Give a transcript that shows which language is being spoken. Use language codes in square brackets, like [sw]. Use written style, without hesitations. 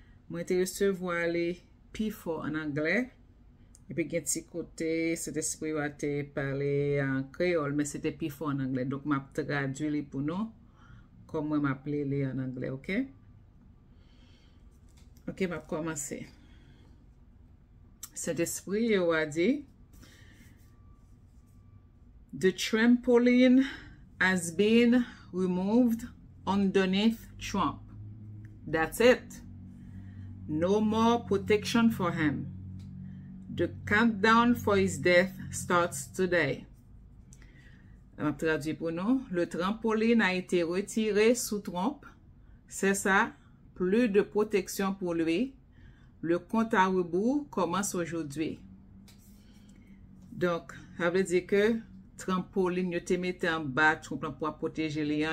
[fr] Moi, j'ai reçu les P4 en anglais. Et puis, il y a un petit côté, cet esprit a été parlé en créole, mais c'était plus fort en anglais. Donc, je vais traduire pour nous, comme je vais appeler en anglais, ok? Ok, je vais commencer. Cet esprit a dit, [en] The trampoline has been removed underneath Trump. That's it. No more protection for him. The countdown for his death starts today. [fr] Je vais traduire pour nous. Le trampoline a été retiré sous Trump. C'est ça. Plus de protection pour lui. Le compte à rebours commence aujourd'hui. Donc, ça veut dire que trampoline, il te mette en bas pour protéger les gens.